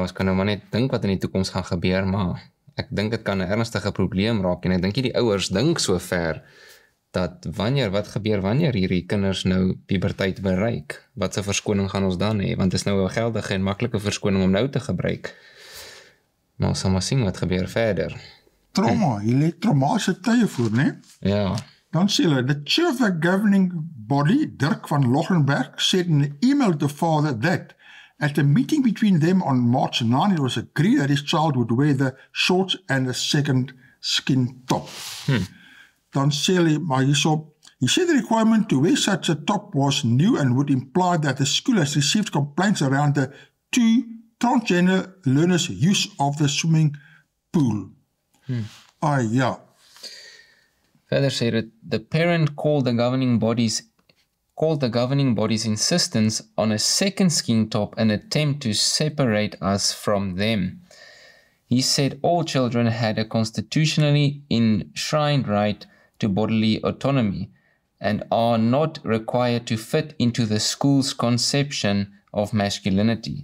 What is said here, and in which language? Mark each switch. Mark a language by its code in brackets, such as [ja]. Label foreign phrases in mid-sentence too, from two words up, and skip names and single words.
[af] Ons kan nou maar net dink wat in die toekoms gaan gebeur, maar ek dink dit kan 'n ernstige probleem raak, en ek dink die ouers dink so ver, dat wat gebeur wanneer hierdie kinders nou puberteit bereik? Wat se verskoning gaan ons dan hê? Want dit is nou 'n geldige en maklike verskoning om nou te gebruik. Maar ons sal maar sien wat gebeur verder. Trauma, jy lê traumatiese tye voor, né? Ja. Dan sê hulle, [en] the chair of the governing body, Dirk van Lochenberg, said in an email to father that at a meeting between them on March 9, it was agreed that his child would wear the shorts and a second skin top. [af] Dan sê hulle, maar hierso, [en] he said the requirement to wear such a top was new and would imply that the school has received complaints around the 2 transgender learners' use of the swimming pool. [af] Ja. Verder sê dit, [en] the parent called the governing body's insistence on a second skin top an attempt to separate us from them. He said all children had a constitutionally enshrined right to bodily autonomy and are not required to fit into the school's conception of masculinity.